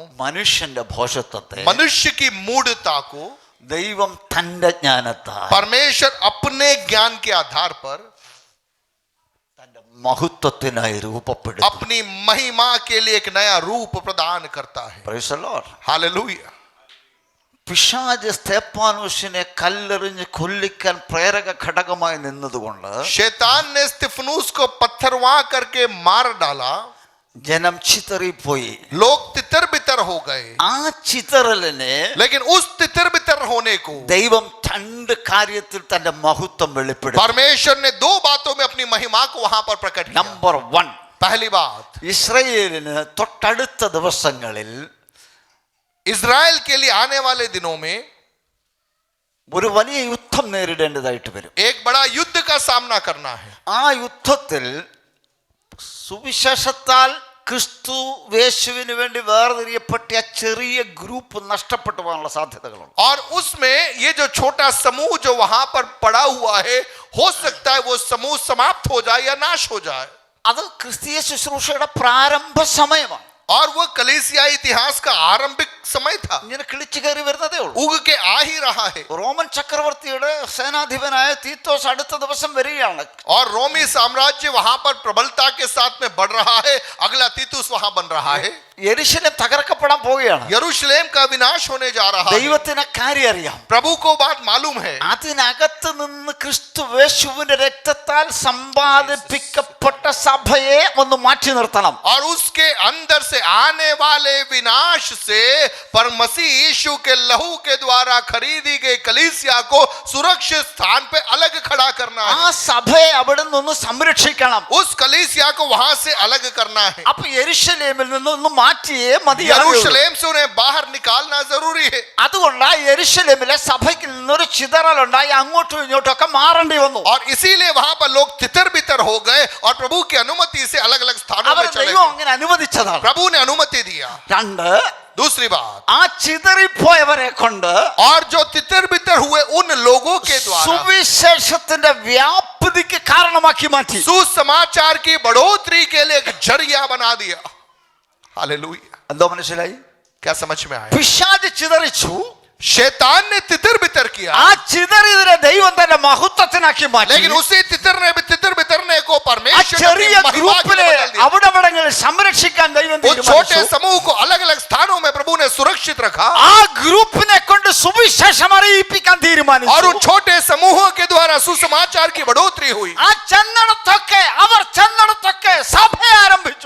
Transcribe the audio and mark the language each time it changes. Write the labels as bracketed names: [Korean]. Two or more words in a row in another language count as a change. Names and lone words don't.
[Malayalam] മനുഷ്യന്റെ ഭോഷത്വത്തെ [Hindi] मनुष्य की मूढ़ता को [Malayalam] ദൈവം തന്റെ ജ്ഞാനത്താൽ [Hindi] परमेश्वर अपने ज्ञान के आधार पर [Malayalam] തന്റെ മഹത്വത്തിനായി രൂപപ്പെടുത്തുന്നു. [Hindi] अपनी महिमा के लिए एक नया रूप प्रदान करता है। [English] Praise the Lord. [Hindi] हालेलुया। [Malayalam] പിശാച് സ്തെഫാനോസിനെ കല്ലെറിഞ്ഞ് കൊല്ലിക്കാൻ പ്രേരക ഘടകമായി നിന്നതുകൊണ്ട് [Hindi] शैतान ने स्तिफनुस को पत्थरवा करके मार डाला, [Malayalam] ജനം ചിതറിപ്പോയി. [Hindi] लोग तितर बितर हो गए। [Malayalam] ആ ചിതറലിനെ [Hindi] लेकिन उस तितर बितर होने को [Malayalam] ദൈവം രണ്ട് കാര്യത്തിൽ തന്റെ മഹത്വം വെളിപ്പെടുത്തി. [Hindi] परमेश्वर ने दो बातों में अपनी महिमा को वहां पर प्रकट किया। [Malayalam] നമ്പർ 1, [Hindi] पहली बात, [Malayalam] ഇസ്രായേലിന് തൊട്ടടുത്ത ദിവസങ്ങളിൽ [Hindi] इजराइल के लिए आने वाले दिनों में [Malayalam] ഒരു വലിയ യുദ്ധം നേരിടേണ്ടതായിട്ട് വരും. [Hindi] एक बड़ा युद्ध का सामना करना है। [Malayalam] ആ യുദ്ധത്തിൽ സുവിശേഷത്താൽ ക്രിസ്തു യേശുവിന് വേണ്ടി വേർതിരിയപ്പെട്ട ആ ചെറിയ ഗ്രൂപ്പ് നഷ്ടപ്പെട്ടു പോകാനുള്ള സാധ്യതകളുണ്ട്. [Hindi] और उसमें ये जो छोटा समूह जो वहां पर पड़ा हुआ है, हो सकता है वो समूह समाप्त हो जाए या नाश हो जाए। [Malayalam] അത് ക്രിസ്തീയ ശുശ്രൂഷയുടെ പ്രാരംഭ സമയമാണ്. [Hindi] और वो कलीसिया इतिहास का आरंभिक समय था, [Malayalam] ഇങ്ങനെ കിളിച്ചു കയറി വരുന്നതേ ഉള്ളൂ. [Hindi] उग के आ ही रहा है। [Malayalam] റോമൻ ചക്രവർത്തിയുടെ സേനാധിപനായ തീത്തോസ് അടുത്ത ദിവസം വരികയാണ്. [Hindi] और रोमी साम्राज्य वहां पर प्रबलता के साथ में बढ़ रहा है। अगला तीतुस वहां बन रहा है। [Malayalam] യെരുശലേം തകർക്കപ്പെടാൻ പോവുകയാണ്. [Hindi] यरूशलेम का विनाश होने जा रहा है। [Malayalam] ദൈവത്തിന് കാര്യം അറിയാം. [Hindi] प्रभु को बात मालूम है। [Malayalam] അതിനകത്ത് നിന്ന് ക്രിസ്തു യേശുവിന്റെ രക്തത്താൽ സമ്പാദിപ്പിക്കപ്പെട്ട സഭയെ ഒന്ന് മാറ്റി നിർത്തണം. [Hindi] और उसके अंदर से आने वाले विनाश से पर मसीह यीशु के लहू के द्वारा खरीदी गई कलीसिया को सुरक्षित स्थान पे अलग खड़ा करना [Malayalam] ആ [Hindi] है। [Malayalam] സഭയെ അവിടെ നിന്ന് സംരക്ഷിക്കണം. [Hindi] उस कलीसिया को वहां से अलग करना है। [Malayalam] അപ്പൊ യെരുശലേമിൽ നിന്ന് ഒന്ന് മാറ്റിയേ മതിയാകൂ. [Hindi] यरूशलेम से उन्हें बाहर निकालना जरूरी है। [Malayalam] അതുകൊണ്ട് ആ യെരുശലേമിലെ സഭയ്ക്ക് നിന്നൊരു ചിതറലുണ്ടായി അങ്ങോട്ടും ഇങ്ങോട്ടും ഒക്കെ മാറേണ്ടി വന്നു. [Hindi] और इसीलिए वहां पर लोग तितर बितर हो गए और प्रभु की अनुमति से अलग अलग स्थानों [Malayalam] അവർ [Hindi] में चले [Malayalam] ദൈവം [Hindi] गए। [Malayalam] അങ്ങനെ അനുവദിച്ചതാണ്. [Hindi] प्रभु ने अनुमति दिया। 2, दूसरी बात, [Malayalam] ആ ചിതറിപ്പോയവരെ കൊണ്ട് [Hindi] और जो तितर बितर हुए उन लोगों के द्वारा [Malayalam] സുവിശേഷത്തിന്റെ വ്യാപ്തിക്ക് കാരണമാക്കി മാറ്റി. [Hindi] सुसमाचार की बढ़ोतरी के लिए एक जरिया बना दिया. हालेलुया. [Malayalam] എന്തോ മനസ്സിലായി? [Hindi] क्या समझ में आया? [Malayalam] പിശാച് ചിതറിച്ചു. [Hindi] शैतान ने तितर बितर किया, [Malayalam] ആ ചിതറിയതിനെ ദൈവം തന്റെ മഹത്വത്തിനാക്കി മാറ്റി. [Hindi] लेकिन उसी तितर बितरने को [Malayalam] ആ [Hindi] परमेश्वर [Malayalam] ചെറിയ [Hindi] ने महिमा के [Malayalam] ഗ്രൂപ്പിനെ [Hindi] लिए बदल दिया. [Malayalam] അവിടവിടങ്ങളിൽ സംരക്ഷിക്കാൻ ദൈവം [Hindi] उस छोटे [Malayalam] തീരുമാനിച്ചു. [Hindi] समूह को अलग अलग स्थानों में प्रभु ने सुरक्षित रखा [Malayalam] ആ ഗ്രൂപ്പിനെ കൊണ്ട് സുവിശേഷം അറിയിപ്പിക്കാൻ [Hindi] और [Malayalam] തീരുമാനിച്ചു. [Hindi] उन छोटे समूहों के द्वारा सुसमाचार की बढ़ोतरी हुई. [Malayalam] ആ ചെന്നിടത്തൊക്കെ അവർ ചെന്നിടത്തൊക്കെ സഭ ആരംഭിച്ചു.